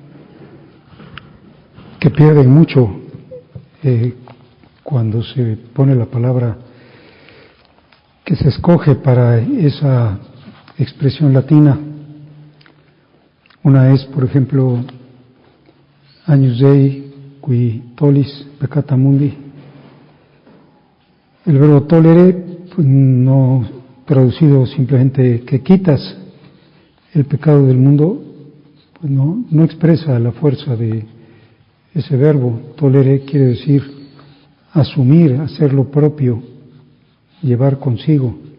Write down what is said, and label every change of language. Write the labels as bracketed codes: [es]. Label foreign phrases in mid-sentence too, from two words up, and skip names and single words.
[es] que pierden mucho cuando se pone la palabra que se escoge para esa expresión latina. Una es, por ejemplo, [la] Agnus Dei qui tollis peccata mundi. [es] El verbo tolere, pues, no traducido simplemente que quitas el pecado del mundo, pues no expresa la fuerza de ese verbo. Tolere quiere decir asumir, hacer lo propio, llevar consigo.